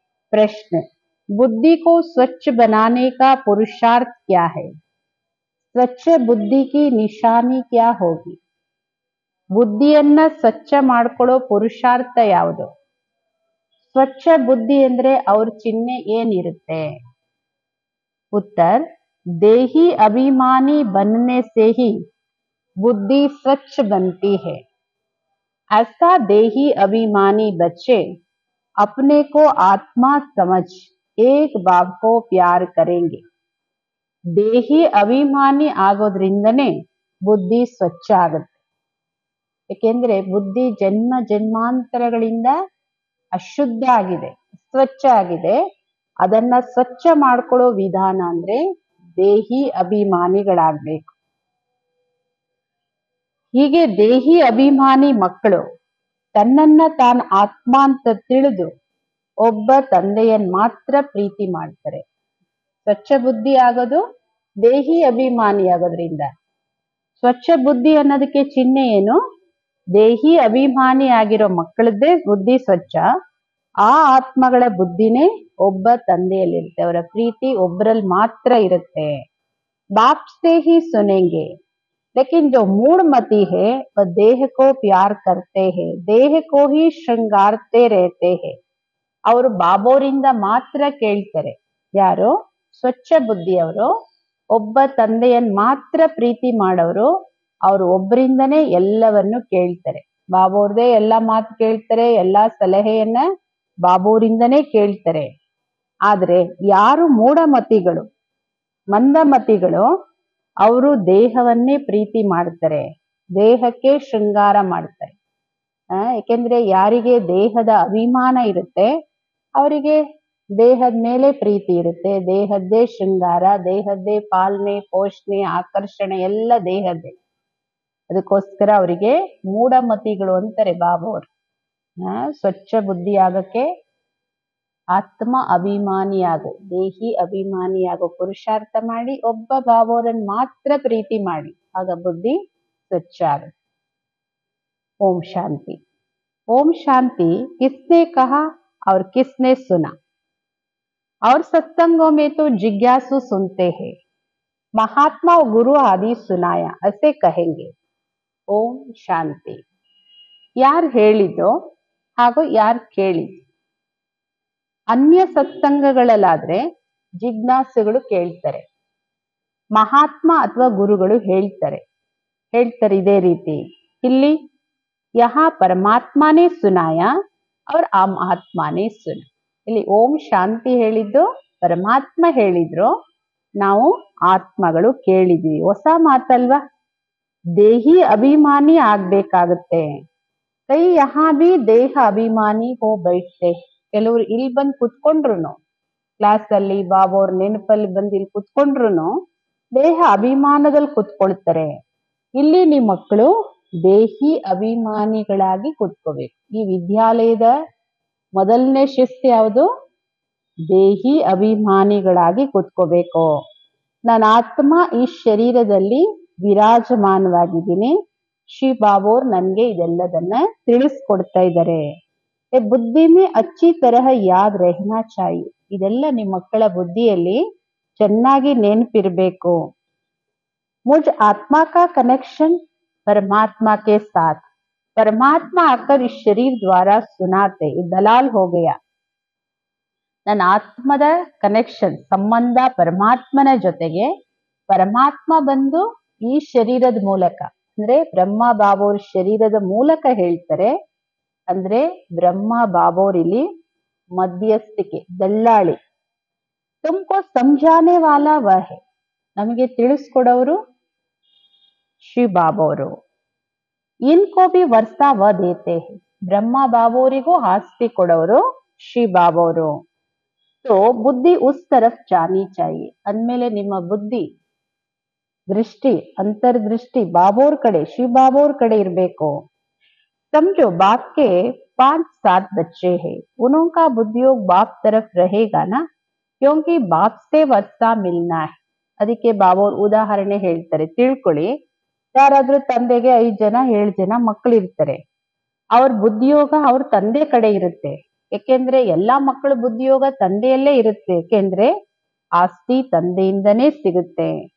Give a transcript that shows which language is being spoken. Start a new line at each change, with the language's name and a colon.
Hindi: ಪ್ರಶ್ನೆ, बुद्धि को स्वच्छ बनाने का पुरुषार्थ क्या है? स्वच्छ बुद्धि की निशानी क्या होगी?
Kannada: ಬುದ್ಧಿಯನ್ನ ಸ್ವಚ್ಛ ಮಾಡ್ಕೊಳ್ಳೋ ಪುರುಷಾರ್ಥ ಯಾವುದು? ಸ್ವಚ್ಛ ಬುದ್ಧಿ ಅಂದ್ರೆ ಅವ್ರ ಚಿಹ್ನೆ ಏನಿರುತ್ತೆ?
Hindi: उत्तर, देही अभिमानी बनने से ही बुद्धि स्वच्छ बनती है। ऐसा देही अभिमानी बच्चे अपने को आत्मा समझ एक बाप को प्यार करेंगे.
Kannada: देही अभिमानी ಆಗೋದ್ರಿಂದನೇ ಬುದ್ಧಿ ಸ್ವಚ್ಛ ಆಗುತ್ತೆ. ಏಕೆಂದ್ರೆ ಬುದ್ಧಿ ಜನ್ಮ ಜನ್ಮಾಂತರಗಳಿಂದ ಅಶುದ್ಧ ಆಗಿದೆ, ಸ್ವಚ್ಛ ಆಗಿದೆ. ಅದನ್ನ ಸ್ವಚ್ಛ ಮಾಡ್ಕೊಳ್ಳೋ ವಿಧಾನ ಅಂದ್ರೆ ದೇಹಿ ಅಭಿಮಾನಿಗಳಾಗ್ಬೇಕು. ಹೀಗೆ ದೇಹಿ ಅಭಿಮಾನಿ ಮಕ್ಕಳು ತನ್ನನ್ನ ತಾನು ಆತ್ಮ ಅಂತ ತಿಳಿದು ಒಬ್ಬ ತಂದೆಯನ್ ಮಾತ್ರ ಪ್ರೀತಿ ಮಾಡ್ತಾರೆ. ಸ್ವಚ್ಛ ಬುದ್ಧಿ ಆಗೋದು ದೇಹಿ ಅಭಿಮಾನಿ ಆಗೋದ್ರಿಂದ. ಸ್ವಚ್ಛ ಬುದ್ಧಿ ಅನ್ನೋದಕ್ಕೆ ಚಿಹ್ನೆ ಏನು? ದೇಹಿ ಅಭಿಮಾನಿ ಆಗಿರೋ ಮಕ್ಕಳದ್ದೇ ಬುದ್ಧಿ ಸ್ವಚ್ಛ. ಆ ಆತ್ಮಗಳ ಬುದ್ಧಿನೇ ಒಬ್ಬ ತಂದೆಯಲ್ಲಿರುತ್ತೆ. ಅವರ ಪ್ರೀತಿ ಒಬ್ಬರಲ್ಲಿ ಮಾತ್ರ ಇರುತ್ತೆ.
Hindi: बाप से ही सुनेंगे, लेकिन जो मूढ़मती है वह देह को प्यार करते हैं, देह को ही श्रृंगारते रहते हैं.
Kannada: ಅವರು ಬಾಬೋರಿಂದ ಮಾತ್ರ ಕೇಳ್ತಾರೆ. ಯಾರು? ಸ್ವಚ್ಛ ಬುದ್ಧಿಯವರು, ಒಬ್ಬ ತಂದೆಯನ್ ಮಾತ್ರ ಪ್ರೀತಿ ಮಾಡೋರು. ಅವರು ಒಬ್ಬರಿಂದನೇ ಎಲ್ಲವನ್ನು ಕೇಳ್ತಾರೆ. ಬಾಬೋರ್ದೇ ಎಲ್ಲ ಮಾತು ಕೇಳ್ತಾರೆ, ಎಲ್ಲಾ ಸಲಹೆಯನ್ನ ಬಾಬೋರಿಂದನೇ ಕೇಳ್ತಾರೆ. ಆದ್ರೆ ಯಾರು ಮೂಢಮತಿಗಳು, ಮಂದಮತಿಗಳು, ಅವರು ದೇಹವನ್ನೇ ಪ್ರೀತಿ ಮಾಡ್ತಾರೆ, ದೇಹಕ್ಕೆ ಶೃಂಗಾರ ಮಾಡ್ತಾರೆ. ಯಾಕೆಂದ್ರೆ ಯಾರಿಗೆ ದೇಹದ ಅಭಿಮಾನ ಇರುತ್ತೆ ಅವರಿಗೆ ದೇಹದ ಮೇಲೆ ಪ್ರೀತಿ ಇರುತ್ತೆ. ದೇಹದ್ದೇ ಶೃಂಗಾರ, ದೇಹದ್ದೇ ಪಾಲನೆ, ಪೋಷಣೆ, ಆಕರ್ಷಣೆ ಎಲ್ಲ ದೇಹದ್ದೇ. ಅದಕ್ಕೋಸ್ಕರ ಅವರಿಗೆ ಮೂಢಮತಿಗಳು ಅಂತಾರೆ ಬಾಬೋರು. ಸ್ವಚ್ಛ ಬುದ್ಧಿ ಆಗಕ್ಕೆ ಆತ್ಮ ಅಭಿಮಾನಿಯಾಗೋ, ದೇಹಿ ಅಭಿಮಾನಿಯಾಗೋ ಪುರುಷಾರ್ಥ ಮಾಡಿ ಒಬ್ಬ ಬಾಬೋರನ್ ಮಾತ್ರ ಪ್ರೀತಿ ಮಾಡಿ. ಆಗ ಬುದ್ಧಿ ಸ್ವಚ್ಛ ಆಗುತ್ತೆ.
Hindi: ओम शांति. ओम शांति किसने कहा और किसने सुना? और सत्संगों में तो जिज्ञासु सुनते हैं, महात्मा और गुरु आदि सुनाया ऐसे कहेंगे. ओम शांति.
Kannada: ಯಾರು ಹೇಳಿದೋ ಹಾಗೂ ಯಾರು ಕೇಳಿದ್ರು? ಅನ್ಯ ಸತ್ಸಂಗಗಳಲ್ಲಾದ್ರೆ ಜಿಜ್ಞಾಸುಗಳು ಕೇಳ್ತಾರೆ, ಮಹಾತ್ಮ ಅಥವಾ ಗುರುಗಳು ಹೇಳ್ತಾರೆ ಇದೇ ರೀತಿ. ಇಲ್ಲಿ
Hindi: यहाँ परमात्मा ने सुनाया और आत्मा ने सुना.
Kannada: ಇಲ್ಲಿ ಓಂ ಶಾಂತಿ ಹೇಳಿದ್ದು ಪರಮಾತ್ಮ ಹೇಳಿದ್ರು, ನಾವು ಆತ್ಮಗಳು ಕೇಳಿದ್ವಿ. ಹೊಸ ಮಾತಲ್ವಾ? ದೇಹಿ ಅಭಿಮಾನಿ ಆಗ್ಬೇಕಾಗತ್ತೆ.
Hindi: ಕೈ ಯಹಾ ಬಿ ದೇಹ ಅಭಿಮಾನಿ ಹೋ ಬೈಠ್ತೆ.
Kannada: ಕೆಲವರು ಇಲ್ಲಿ ಬಂದು ಕುತ್ಕೊಂಡ್ರು, ಕ್ಲಾಸ್ ಅಲ್ಲಿ ಬಾಬೋರ್ ನೆನಪಲ್ಲಿ ಬಂದು ಇಲ್ಲಿ ಕುತ್ಕೊಂಡ್ರು ದೇಹ ಅಭಿಮಾನದಲ್ಲಿ ಕುತ್ಕೊಳ್ತಾರೆ. ಇಲ್ಲಿ ನಿಮ್ಮ ಮಕ್ಕಳು ದೇಹಿ ಅಭಿಮಾನಿಗಳಾಗಿ ಕೂತ್ಕೋಬೇಕು. ಈ ವಿದ್ಯಾಲಯದ ಮೊದಲನೇ ಶಿಸ್ತು ಯಾವುದು? ದೇಹಿ ಅಭಿಮಾನಿಗಳಾಗಿ ಕೂತ್ಕೋಬೇಕು. ನನ್ನ ಆತ್ಮ ಈ ಶರೀರದಲ್ಲಿ ವಿರಾಜಮಾನವಾಗಿದ್ದೀನಿ. ಶ್ರೀ ಬಾಬೋರ್ ನನ್ಗೆ ಇದೆಲ್ಲದನ್ನ ತಿಳಿಸ್ಕೊಡ್ತಾ ಇದ್ದಾರೆ.
Hindi: ಬುದ್ಧಿ ಮೇ ಅಚ್ಚಿ ತರಹ ಯಾದ್ ರಹನಾ ಚಾಹಿಯೆ.
Kannada: ಇದೆಲ್ಲ ನಿಮ್ಮ ಮಕ್ಕಳ ಬುದ್ಧಿಯಲ್ಲಿ ಚೆನ್ನಾಗಿ ನೆನಪಿರ್ಬೇಕು.
Hindi: मुझ आत्मा का कनेक्शन परमात्मा के साथ, परमात्मा आकर इस शरीर द्वारा सुनाते, दलाल हो गया.
Kannada: ನನ್ನ ಆತ್ಮದ ಕನೆಕ್ಷನ್ ಸಂಬಂಧ ಪರಮಾತ್ಮನ ಜೊತೆಗೆ, ಪರಮಾತ್ಮ ಬಂದು ಈ ಶರೀರದ ಮೂಲಕ ಅಂದ್ರೆ ಬ್ರಹ್ಮ ಬಾಬೋರ್ ಶರೀರದ ಮೂಲಕ ಹೇಳ್ತಾರೆ. ಅಂದ್ರೆ ಬ್ರಹ್ಮ ಬಾಬೋರ್ ಇಲ್ಲಿ ಮಧ್ಯಸ್ಥಿಕೆ, ದಳ್ಳಾಳಿ.
Hindi: ತುಮಕೋ ಸಮझाने वाला वह है.
Kannada: ನಮಗೆ ತಿಳಿಸ್ಕೊಡೋರು ಶ್ರೀ ಬಾಬೋರು.
Hindi: ಇನ್ಕೋ ಭಿ ವರ್ಸಾ ವ ದೇತೆ ಹೈ.
Kannada: ಬ್ರಹ್ಮ ಬಾಬೋರಿಗೂ ಆಸ್ತಿ ಕೊಡೋರು ಶ್ರೀ ಬಾಬೋರು.
Hindi: तो बुद्धि उस तरफ जानी चाहिए.
Kannada: ಅಂದ್ಮೇಲೆ ನಿಮ್ಮ ಬುದ್ಧಿ ದೃಷ್ಟಿ, ಅಂತರ್ದೃಷ್ಟಿ ಬಾಬೋರ್ ಕಡೆ, ಶ್ರೀ ಬಾಬೋರ್ ಕಡೆ ಇರಬೇಕು.
Hindi: समझो बाप के 5-7 बच्चे हैं, उनका बुद्धियोग बाप तरफ रहेगा ना, क्योंकि बाप से वर्षा मिलना है.
Kannada: ಅದಕ್ಕೆ ಬಾಬೋರ್ ಉದಾಹರಣೆ ಹೇಳ್ತಾರೆ, ತಿಳ್ಕೊಳ್ಳಿ. ಯಾರಾದ್ರೂ ತಂದೆಗೆ 5 ಜನ 7 ಜನ ಮಕ್ಕಳು ಇರ್ತಾರೆ, ಅವ್ರ ಬುದ್ಧಿಯೋಗ ಅವ್ರ ತಂದೆ ಕಡೆ ಇರುತ್ತೆ. ಯಾಕೆಂದ್ರೆ ಎಲ್ಲಾ ಮಕ್ಕಳ ಬುದ್ಧಿಯೋಗ ತಂದೆಯಲ್ಲೇ ಇರುತ್ತೆ. ಯಾಕೆಂದ್ರೆ ಆಸ್ತಿ ತಂದೆಯಿಂದನೇ ಸಿಗುತ್ತೆ.